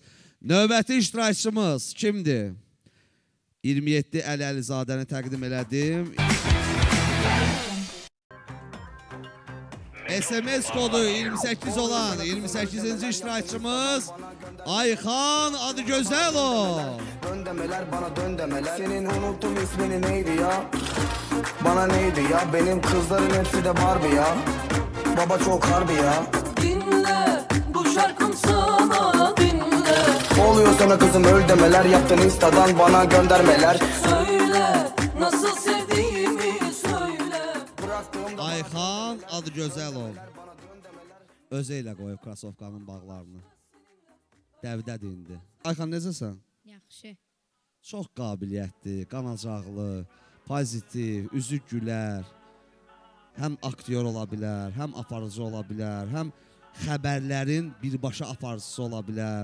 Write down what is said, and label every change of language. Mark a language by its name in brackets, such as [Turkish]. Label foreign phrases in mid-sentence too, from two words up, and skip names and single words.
[Azerbaijani] Növbəti iştirakçımız kimdir? 27 Əlizadəni təqdim elədim. SMS kodu 28 olan 28-ci iştirakçımız Ayxan Adıgözəlov. [Turkish] Dön demeler bana dön demeler. Senin unuttum ismini neydi ya? Bana neydi ya? Benim kızların hepsi de Barbie ya. Baba çok harbi ya. Dinle bu şarkım sana dinle. Oluyor sana kızım öl demeler. Yaptın instadan bana göndermeler. Söyle nasıl sevdiğimi söyle. Bıraktığımda [Azerbaijani] Ayxan Adıgözəlov. Özü ilə qoyub krasovkanın bağlarını. Dəvdədir indi. Ayxan necəsən? Yaxşı. Çox qabiliyyətli, qanacaqlı, pozitiv, üzü gülər. Həm aktyor ola bilər, həm aparıcı ola bilər, həm xəbərlərin birbaşa aparıcısı ola bilər.